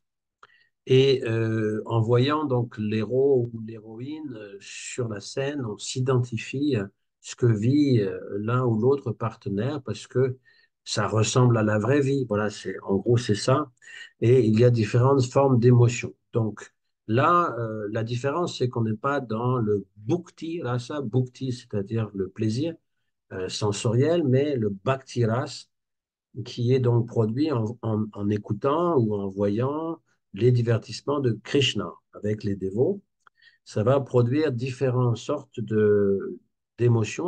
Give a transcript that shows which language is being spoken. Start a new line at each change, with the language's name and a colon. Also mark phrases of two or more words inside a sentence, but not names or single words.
French: Et en voyant donc l'héros ou l'héroïne sur la scène, on s'identifie à ce que vit l'un ou l'autre partenaire parce que ça ressemble à la vraie vie. Voilà, en gros, c'est ça. Et il y a différentes formes d'émotions. Donc là, la différence, c'est qu'on n'est pas dans le
Sanskrit: bhukti rasa,
French: bhukti, c'est-à-dire le plaisir sensoriel, mais le
Sanskrit: bhakti rasa
French: qui est donc produit en écoutant ou en voyant les divertissements de Krishna avec les dévots. Ça va produire différentes sortes d'émotions.